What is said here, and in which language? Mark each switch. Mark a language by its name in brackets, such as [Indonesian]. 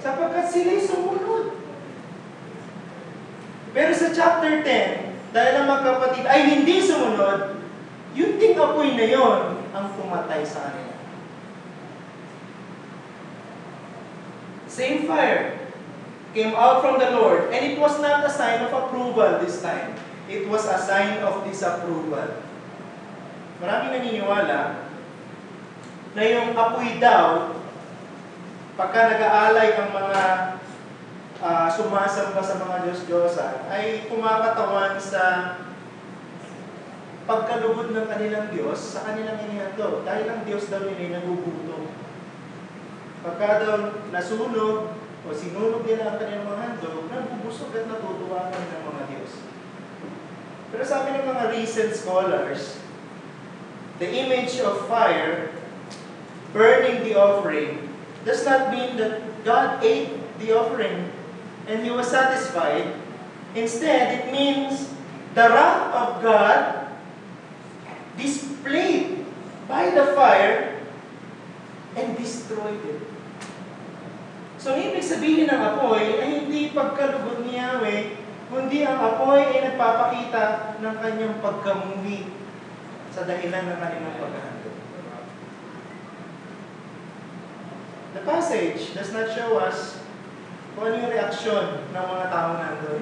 [Filipino] Sapagkat sila'y sumunod. Pero sa chapter 10, dahil ang magkapatid ay hindi sumunod, yung ding apoy na yon ang pumatay sa kanila. [English] Same fire came out from the Lord, and it was not a sign of approval this time. It was a sign of disapproval. [Filipino] Maraming naniniwala na yung apoy daw, pagka nag-aalay ang mga sumasamba sa mga Diyos-Diyosan, ay kumakatawan sa pagkalugod ng kanilang Diyos sa kanilang inihandog. Dahil ang Diyos daw nila ay nagugutom. Pagka daw nasunog o sinunog nila ang kanilang mga handog, nabubusog at natutuwa kami ng mga Diyos. Pero sabi ng mga [English] recent scholars, the image of fire burning the offering does not mean that God ate the offering and He was satisfied. Instead, it means the wrath of God displayed by the fire and destroyed it. [Filipino] So, ibig sabihin ng apoy ay hindi pagkalugod ni Yahweh, kundi ang apoy ay nagpapakita ng kanyang pagkamuhi sa dahilan ng kanilang paghahandog. [English] The passage does not show us [Filipino] kung ano yung reaksyon ng mga tao nandun.